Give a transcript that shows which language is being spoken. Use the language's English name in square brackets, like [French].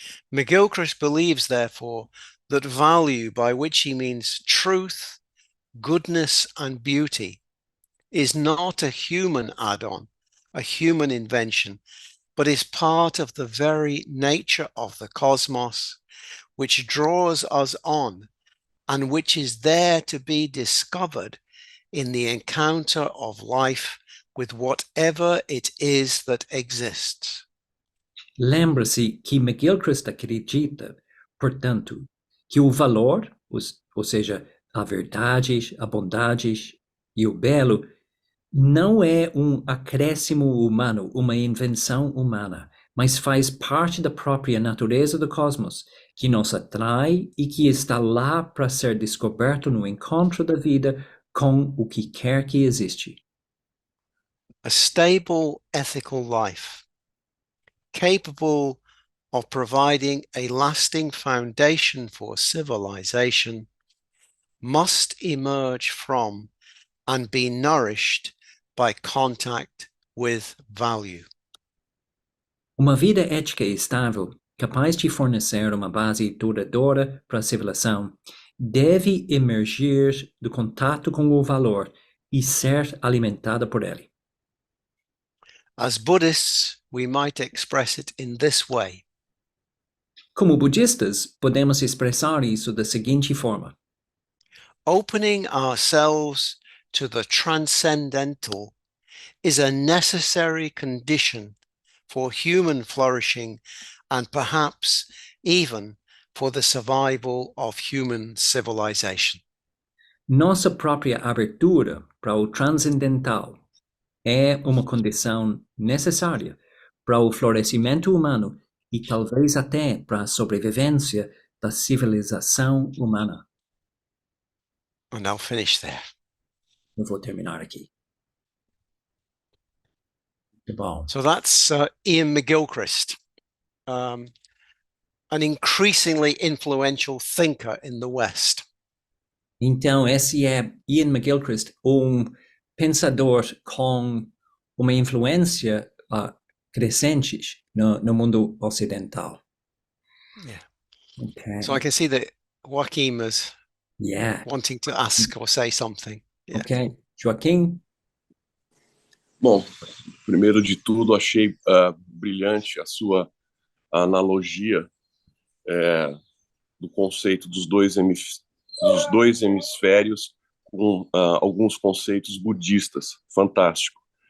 [English] McGilchrist believes, therefore, that value, by which he means truth, goodness, and beauty, is not a human add-on, a human invention, but is part of the very nature of the cosmos, which draws us on and which is there to be discovered in the encounter of life with whatever it is that exists. [Portuguese] Lembre-se que McGilchrist acredita, portanto, que o valor, ou seja, a verdade, a bondade e o belo, não é acréscimo humano, uma invenção humana, mas faz parte da própria natureza do cosmos, que nos atrai e que está lá para ser descoberto no encontro da vida com o que quer que existe. [English] A stable ethical life, capable of providing a lasting foundation for civilization, must emerge from and be nourished by contact with value. [Portuguese] Uma vida ética estável, capaz de fornecer uma base duradoura para a civilização, deve emergir do contato com o valor e ser alimentada por ele. [English] As Buddhists, we might express it in this way. [Portuguese] Como budistas, podemos expressar isso da seguinte forma: [English] Opening ourselves to the transcendental is a necessary condition for human flourishing and perhaps even for the survival of human civilization. [Portuguese] Nossa própria abertura para o transcendental é uma condição necessária para o florescimento humano e talvez até para a sobrevivência da civilização humana. [English] And I'll finish there. [Portuguese] Eu vou terminar aqui. Muito bom. [English] So that's Iain McGilchrist, an increasingly influential thinker in the West. [Portuguese] Então, esse é Iain McGilchrist, pensador com uma influência crescente no mundo ocidental. [English] Yeah. Okay. So I can see that Joaquim is Yeah. wanting to ask or say something. Yeah. Ok. Joaquim? [Portuguese] Bom, primeiro de tudo, achei brilhante a sua analogia do conceito dos dois hemisférios com alguns conceitos budistas. Fantástico.